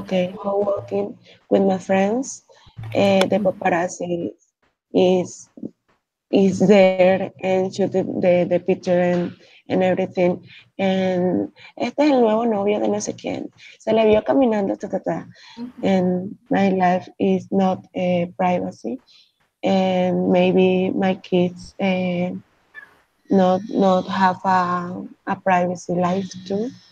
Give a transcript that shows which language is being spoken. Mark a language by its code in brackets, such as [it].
[en] Okay, for walking with my friends. The paparazzi is is there and shooting the picture and everything. And [es] este es el nuevo novio de no sé quién. Se le vio caminando, ta, ta, ta. [en] And my life is not privacy. And maybe my kids not have a privacy life too.